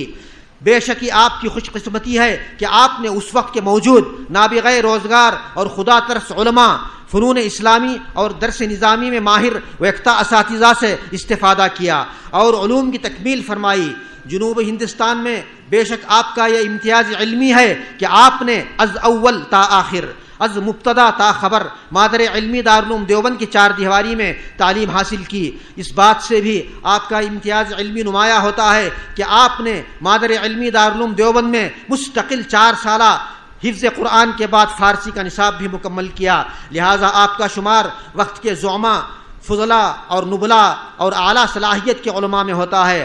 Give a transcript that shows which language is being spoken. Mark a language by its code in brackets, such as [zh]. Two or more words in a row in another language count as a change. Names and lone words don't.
[ur] بے شک یہ آپ کی خوش قسمتی ہے کہ آپ نے اس وقت کے موجود نابغہ روزگار اور خدا ترس علماء، فنون اسلامی اور درس نظامی میں ماہر و یکتا اساتذہ سے استفادہ کیا اور علوم کی تکمیل فرمائی۔ جنوب ہندوستان میں بے شک آپ کا یہ امتیاز علمی ہے کہ آپ نے [fa] از اول تا آخر، از مبتدا تا خبر [ur] مادر علمی دارالعلوم دیوبند کی چار دیواری میں تعلیم حاصل کی۔ اس بات سے بھی آپ کا امتیاز علمی نمایاں ہوتا ہے کہ آپ نے مادر علمی دارالعلوم دیوبند میں مستقل 4 سالہ حفظ قرآن کے بعد فارسی کا نصاب بھی مکمل کیا، لہٰذا آپ کا شمار وقت کے زعماء، فضلاء اور نبلاء اور اعلیٰ صلاحیت کے علماء میں ہوتا ہے۔